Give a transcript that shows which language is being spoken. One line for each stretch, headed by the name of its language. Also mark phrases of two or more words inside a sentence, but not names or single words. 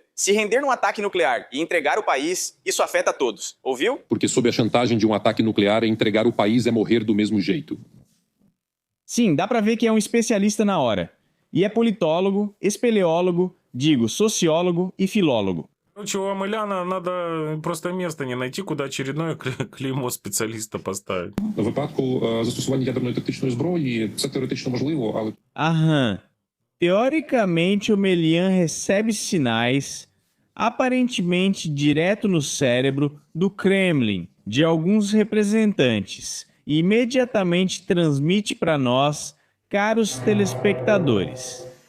Portuguese: Se render num ataque nuclear e entregar o país, isso afeta todos. Ouviu? Porque sob a chantagem de um ataque nuclear, entregar o país é morrer do mesmo jeito. Sim, dá pra ver que é um especialista na hora. E é politólogo, espeleólogo, соciólogo e филолог.
Russian: Короче, у Амеляна надо просто место не найти, куда очередное клеймо специалиста поставить.
Ukrainian: На випадку застосування ядерної тактичної зброї це теоретично можливо, але...
Portuguese: Aham. Teoricamente, o Melian recebe sinais, aparentemente direto no cérebro, do Kremlin, de alguns representantes, e imediatamente transmite para nós, caros telespectadores.